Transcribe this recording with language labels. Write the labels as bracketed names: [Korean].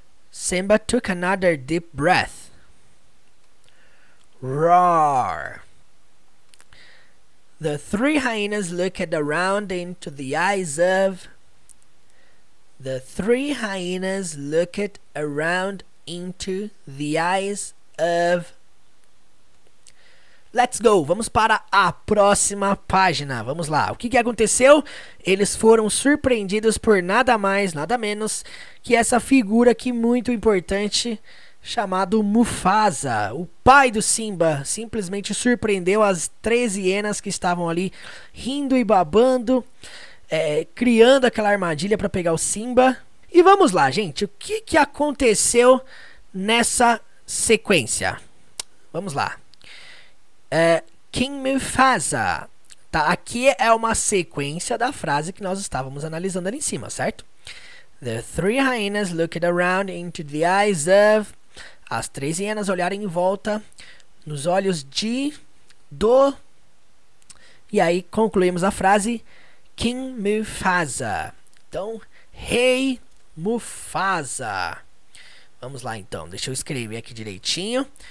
[English] Simba took another deep breath. Roar. The three hyenas looked around into the eyes of. The three hyenas looked around into the eyes of. Let's go! [Portuguese] Vamos para a próxima página. Vamos lá. O que aconteceu? Eles foram surpreendidos por nada mais, nada menos que essa figura aqui muito importante chamado Mufasa. O pai do Simba simplesmente surpreendeu as 13 hienas que estavam ali rindo e babando, criando aquela armadilha para pegar o Simba. E vamos lá, gente, o que aconteceu nessa sequência? Vamos lá. King Mufasa. Tá, aqui é uma sequência da frase que nós estávamos analisando ali em cima, certo? [English] The three hyenas looked around into the eyes of... [Portuguese] As 3 hienas olharam em volta nos olhos do... E aí concluímos a frase King Mufasa. Então, Rei Mufasa. Vamos lá então, deixa eu escrever aqui direitinho.